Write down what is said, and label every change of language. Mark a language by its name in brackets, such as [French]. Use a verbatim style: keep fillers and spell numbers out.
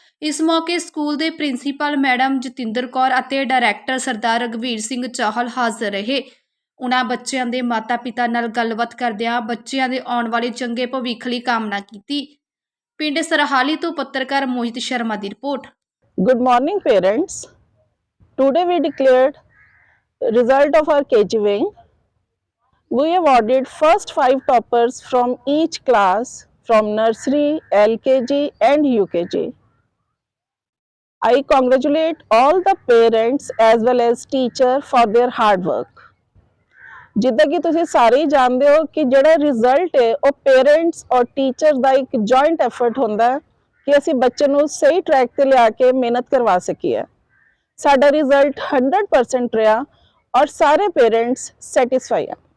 [Punjabi] ਇਸ ਮੌਕੇ ਸਕੂਲ ਦੇ ਪ੍ਰਿੰਸੀਪਲ ਮੈਡਮ ਜਤਿੰਦਰ ਕੌਰ ਅਤੇ ਡਾਇਰੈਕਟਰ ਸਰਦਾਰ ਰਘਵੀਰ ਸਿੰਘ ਚਾਹਲ ਹਾਜ਼ਰ ਰਹੇ। ਉਨ੍ਹਾਂ ਬੱਚਿਆਂ ਦੇ ਮਾਤਾ-ਪਿਤਾ ਨਾਲ ਗੱਲਬਾਤ ਕਰਦਿਆਂ ਬੱਚਿਆਂ ਦੇ ਆਉਣ ਵਾਲੇ ਚੰਗੇ ਭਵਿੱਖ ਲਈ ਕਾਮਨਾ ਕੀਤੀ। ਪਿੰਡ ਸਰਹਾਲੀ ਤੋਂ ਪੱਤਰਕਾਰ ਮੋਹਿਤ ਸ਼ਰਮਾ ਦੀ report. [English] Good morning, parents. Today we declared result of our K G wing. We awarded first five toppers from each class from nursery, L K G and U K G. I congratulate all the parents as well as teacher for their hard work. [Punjabi] ਜਿੱਦਾਂ ਕਿ ਤੁਸੀਂ ਸਾਰੇ ਹੀ ਜਾਣਦੇ ਹੋ ਕਿ ਜਿਹੜਾ result ਹੈ ਉਹ ਪੇਰੈਂਟਸ ਔਰ ਟੀਚਰ ਦਾ ਇੱਕ ਜੁਆਇੰਟ ਐਫਰਟ ਹੁੰਦਾ ਹੈ ਕਿ ਅਸੀਂ ਬੱਚੇ ਨੂੰ ਸਹੀ ਟਰੈਕ ਤੇ ਲਿਆ ਕੇ ਮਿਹਨਤ ਕਰਵਾ ਸਕੀਏ। ਸਾਡਾ ਰਿਜ਼ਲਟ ਸੌ ਪਰਸੈਂਟ ਰਿਹਾ ਔਰ ਸਾਰੇ ਪੇਰੈਂਟਸ ਸੈਟੀਸਫਾਈ ਆ।